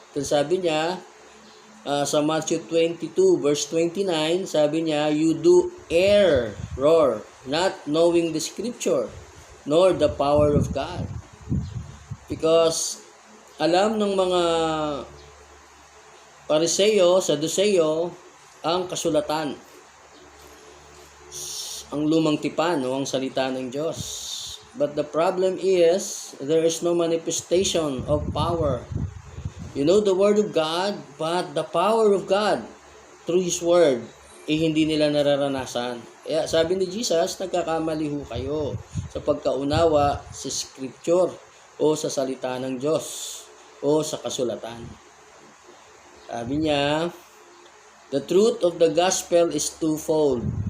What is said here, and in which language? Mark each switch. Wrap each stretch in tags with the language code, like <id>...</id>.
<tl>Ito sabi niya, sa</tl> <en>Matthew 22 verse 29,</en> <tl>sabi niya,</tl> <en>you do error, not knowing the scripture, nor the power of God. Because</en> <tl>alam ng mga Pariseo, Saduseo, ang kasulatan, ang lumang tipan o ang salita ng Diyos.</tl> <en>But the problem is, there is no manifestation of power. You know the Word of God, but the power of God through His Word,</en> <tl>hindi nila nararanasan. Kaya sabi ni Jesus, nagkakamali ho kayo sa pagkaunawa sa Scripture o sa salita ng Diyos o sa kasulatan. Sabi niya,</tl> <en>the truth of the gospel is twofold.</en>